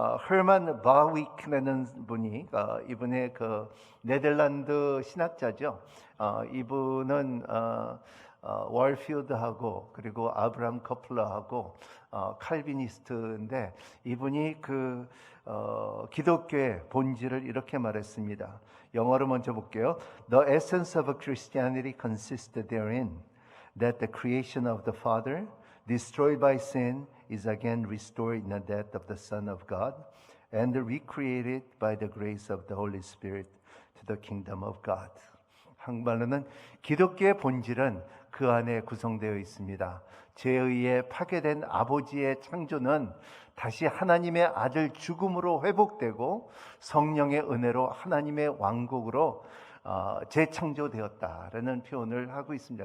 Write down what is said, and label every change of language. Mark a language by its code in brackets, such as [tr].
[ko] 헤르만 바위크라는 분이 이분의 그 네덜란드 신학자죠. 이분은 월필드하고 그리고 아브라함 커플러하고 칼비니스트인데 이분이 그 기독교의 본질을 이렇게 말했습니다. 영어로 먼저 볼게요. [en] The essence of Christianity consists therein that the creation of the Father, destroyed by sin, is again restored in the death of the Son of God, and recreated by the grace of the Holy Spirit to the kingdom of God. [ko] 한국말로는 기독교의 본질은 그 안에 구성되어 있습니다. 죄에 의해 파괴된 아버지의 창조는 다시 하나님의 아들 죽음으로 회복되고 성령의 은혜로 하나님의 왕국으로 재창조되었다라는 표현을 하고 있습니다.